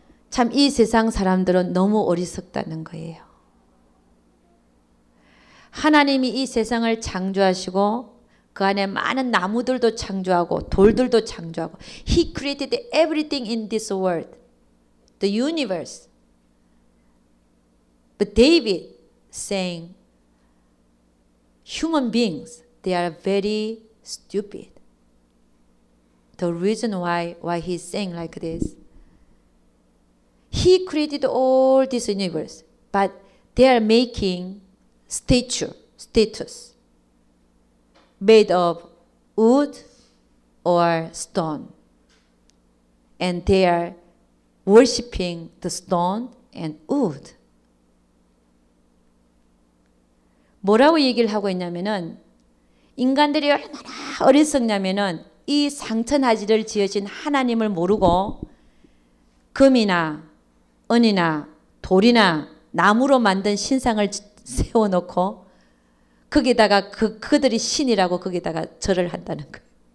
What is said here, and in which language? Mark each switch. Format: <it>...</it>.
<ko>참 이 세상 사람들은 너무 어리석다는 거예요. 하나님이 이 세상을 창조하시고 그 안에 많은 나무들도 창조하고 돌들도 창조하고,</ko> <en>He created everything in this world, the universe. But David saying, human beings, they are very stupid. The reason why he's saying like this, He created all this universe, but they are making statues made of wood or stone, and they are worshiping the stone and wood.</en> <ko>뭐라고 얘기를 하고 있냐면은, 인간들이 얼마나 어리석냐면은 이 상천하지를 지으신 하나님을 모르고 금이나 은이나 돌이나 나무로 만든 신상을 세워놓고 거기다가 그들이 신이라고 거기다가 절을 한다는 거예요.</ko>